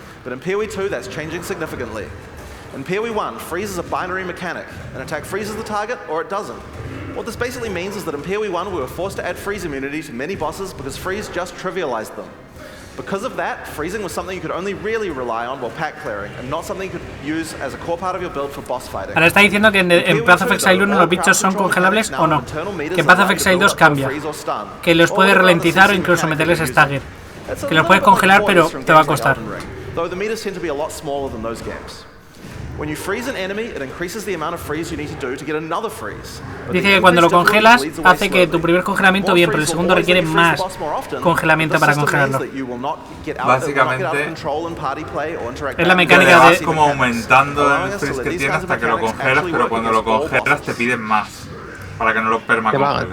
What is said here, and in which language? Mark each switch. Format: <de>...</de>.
<en>But in PoE 2, that's changing significantly. In PoE 1, Freeze is a binary mechanic. An attack freezes the target, or it doesn't. What this basically means is that in PoE 1, we were forced to add freeze immunity to many bosses because freeze just trivialized them. Because of that, freezing was something you could only really rely on while pack clearing, and not something you could use as a core part of your build for boss fighting.</en> <es>Ahora está diciendo que en Path of Exile 1 los bichos son congelables o no. Que en Path of Exile 2 cambia. Que los puedes ralentizar o incluso meterles stagger. Que los puedes congelar, pero te va a costar.</es> <en>Though the meters tend to be a lot smaller than those games. When you freeze an enemy, it increases the amount of freeze you need to do to get another freeze.</en> <es>Dice que cuando lo congelas hace que tu primer congelamiento bien, pero el segundo requiere más congelamiento para congelarlo. Básicamente es la mecánica de como aumentando el freeze que tiene hasta que lo congelas, pero cuando lo congelas te piden más para que no lo permacongeles.</es>